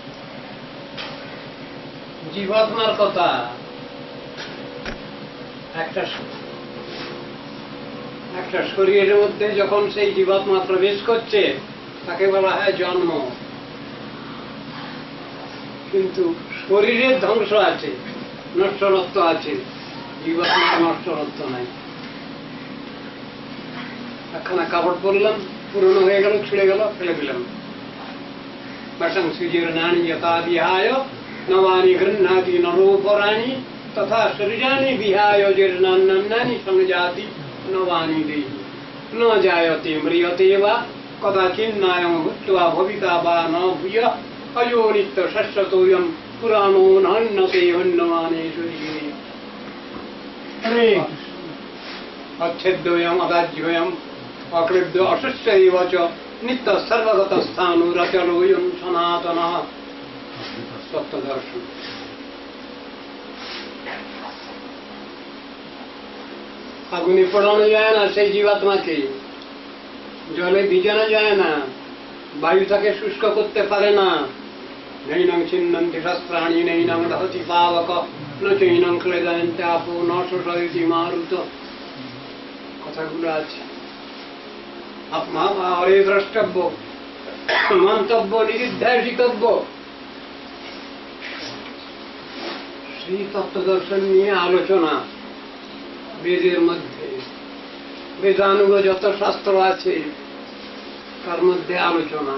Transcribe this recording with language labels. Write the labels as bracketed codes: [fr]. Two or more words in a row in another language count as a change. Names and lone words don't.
[bn] জীবাত্মার কথা একটা শরীরের মধ্যে যখন সেই জীবাত্মা প্রবেশ করছে তাকে বলা হয় জন্ম। কিন্তু শরীরের ধ্বংস আছে, নশ্বরত্ব আছে, জীবাত্মার নশ্বরত্ব নাই। একখানা কাপড় পরলাম, পুরনো হয়ে গেল, ছিঁড়ে গেল, ফেলে দিলাম। [sa] বসং সুজীর্ণানি যথা বিহায় নবানি গৃহ্ণাতি নরোপরাণি তথা শরীরানি বিহায় জীর্ণান্নানি সংজাতি নবানি দেহি ন জায়তে ম্রিয়তে বা কদাচিন্নায়ং ভূত্বা ভবিতা বা ন ভূয়ঃ অয়ো নিত্য শাশ্বতোয়ং পুরাণো নান্যতে হন্যমানে শরীরে। अच्छेद्योयम् अदाज्योयम् अक्लिब्ध अशुष्य एव च नित्य सर्वगतस्थाणुरचलोऽयं सनातनः। तत्त्वदर्शन। [bn] আগুনে পোড়ানো যায় না সেই জীবাত্মাকে, জলে ভিজানো যায় না, বায়ু তাকে শুষ্ক করতে পারে না। [sa] নৈনং ছিন্নন্তি শস্ত্রাণি নৈনং দহতি পাবক ন চৈনং ক্লেদয়ন্তি আপো ন শোষয়তি মারুত। [bn] কথাগুলো আছে। আপনার দ্রষ্টব্য, মন্তব্য, নিরুদ্ধাসিতব্য। শ্রী তত্ত্বদর্শন নিয়ে আলোচনা বেদের মধ্যে, বেদানুগ যত শাস্ত্র আছে তার মধ্যে আলোচনা।